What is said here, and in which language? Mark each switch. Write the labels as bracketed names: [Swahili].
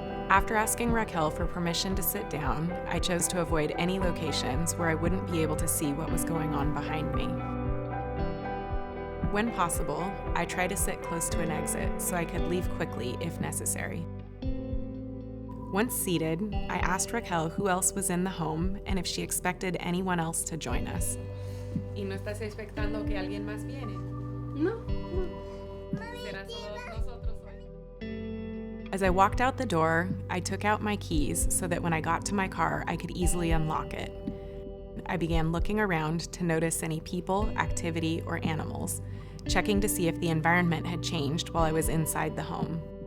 [English] After asking Raquel for permission to sit down, I chose to avoid any locations where I wouldn't be able to see what was going on behind me. When possible, I tried to sit close to an exit so I could leave quickly if necessary. Once seated, I asked Raquel who else was in the home and if she expected anyone else to join us. [Spanish] ¿Y no estás expectando que alguien más viene? No. ¿Serán solo nosotros hoy? [English] As I walked out the door, I took out my keys so that when I got to my car, I could easily unlock it. I began looking around to notice any people, activity, or animals, checking to see if the environment had changed while I was inside the home.